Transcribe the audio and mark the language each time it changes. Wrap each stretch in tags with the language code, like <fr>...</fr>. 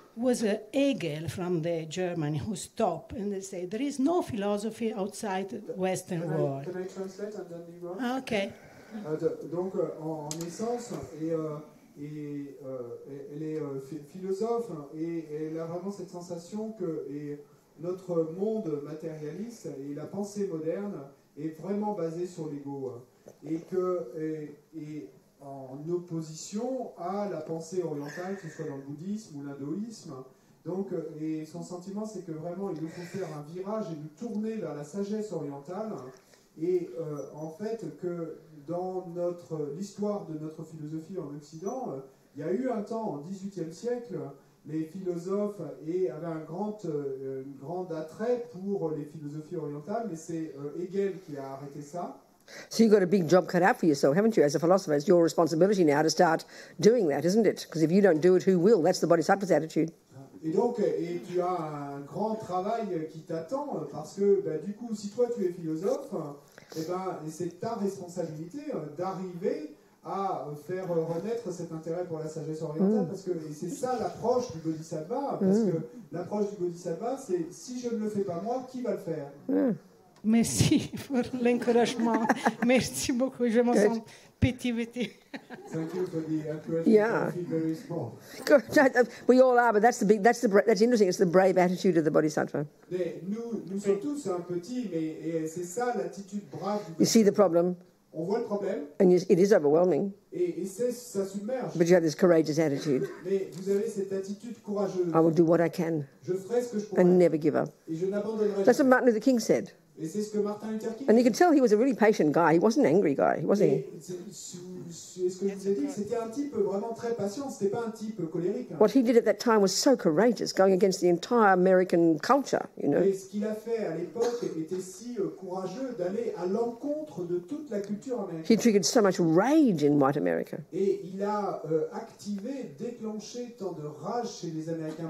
<en>It was Hegel from the Germany who stopped, and they say there is no philosophy outside the Western world. Can I translate and then you go? Okay.</en> <fr>Donc, en essence, elle est philosophe et elle a vraiment cette sensation que notre monde matérialiste et la pensée moderne est vraiment basée sur l'ego et en opposition à la pensée orientale, que ce soit dans le bouddhisme ou l'hindouisme, Donc, et son sentiment, c'est que vraiment, il nous faut faire un virage et nous tourner vers la sagesse orientale. Et en fait, que dans l'histoire de notre philosophie en Occident, il y a eu un temps, au XVIIIe siècle, les philosophes avaient un grand attrait pour les philosophies orientales, mais c'est Hegel qui a arrêté ça.</fr> <en>So you've got a big job cut out for yourself, haven't you, as a philosopher? It's your responsibility now to start doing that, isn't it? Because if you don't do it, who will? That's the Bodhisattva's attitude. Et donc, tu as un grand travail qui t'attend, parce que du coup, si toi tu es philosophe, c'est ta responsabilité d'arriver à faire renaître cet intérêt pour la sagesse orientale, parce que c'est ça l'approche du Bodhisattva, parce que l'approche du Bodhisattva, c'est si je ne le fais pas moi, qui va le faire?</en> <fr>Merci pour l'encouragement. Merci beaucoup. Je me sens petit.</fr> <en>Thank you for the encouragement. Yeah. I feel very small. Good. We all are, but that's interesting. It's the brave attitude of the Bodhisattva.</en> <fr>Mais nous sommes tous un petit, mais c'est ça l'attitude brave du Bodhisattva.</fr> <en>You see the problem,</en> <fr>On voit le problème,</fr> <en>and it is overwhelming,</en> <fr>et ça submerge.</fr> <en>but you have this courageous attitude.</en> <fr>Mais vous avez cette attitude courageuse.</fr> <en>I will do what I can</en> <fr>Je ferai ce que je pourrai,</fr> <en>and never give up.</en> <fr>et je n'abandonnerai</fr> <en>That's what</en> <fr>jamais.</fr> <en>Martin Luther King said.</en> <fr>Et c'est ce que Martin Luther King</fr> <en>And you can tell he was a really patient guy. He wasn't an angry guy, was he?</en> <fr>Et c'est ce que je vous ai dit, c'était un type vraiment très patient, c'était pas un type colérique.</fr> <en>What he did at that time was so courageous, going against the entire American culture, you know.</en> <fr>Et ce qu'il a fait à l'époque était si courageux d'aller à l'encontre de toute la culture</fr> <en>He</en> <fr>américaine.</fr> <en>triggered so much rage in white America.</en> <fr>Et il a déclenché tant de rage chez les Américains.</fr>